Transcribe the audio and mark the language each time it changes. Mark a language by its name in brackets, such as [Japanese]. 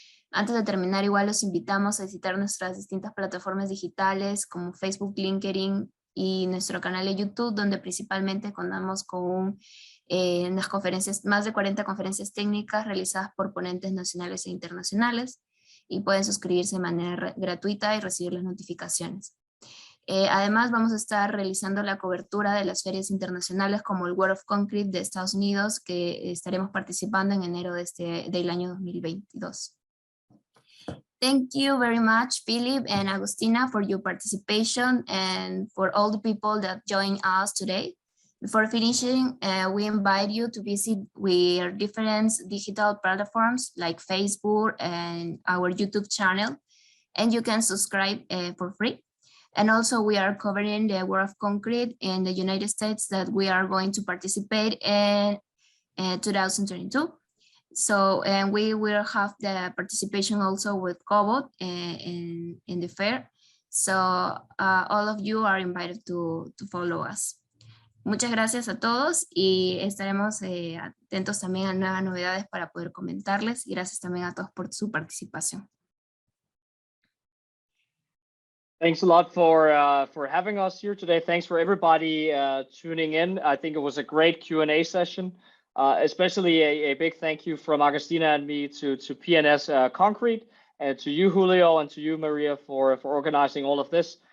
[Spanish] Antes de terminar, igual los invitamos a visitar nuestras distintas plataformas digitales como Facebook, LinkedIn y nuestro canal de YouTube, donde principalmente contamos con unas conferencias, más de 40 conferencias técnicas realizadas por ponentes nacionales e internacionales, y pueden suscribirse de manera gratuita y recibir las notificaciones. Además, vamos a estar realizando la cobertura de las ferias internacionales como el World of Concrete de Estados Unidos, que estaremos participando en enero del año 2022. [English] Thank you very much, Philip and Agostina, for your participation and for all the people that joined us today. Before finishing, we invite you to visit our different digital platforms like Facebook and our YouTube channel, and you can subscribe for free. And also we are covering the World of Concrete in the United States that we are going to participate in 2022. So, and we will have the participation also with COBOD in the fair. So all of you are invited to follow us. [Spanish] Muchas gracias a todos y estaremos atentos también a nuevas novedades para poder comentarles. Y gracias también a todos por su participación. [English] Thanks a lot for having us here today. Thanks for everybody tuning in. I think it was a great Q&A session. Especially a big thank you from Agostina and me to PNS Concrete, and to you, Julio, and to you, Maria, for organizing all of this.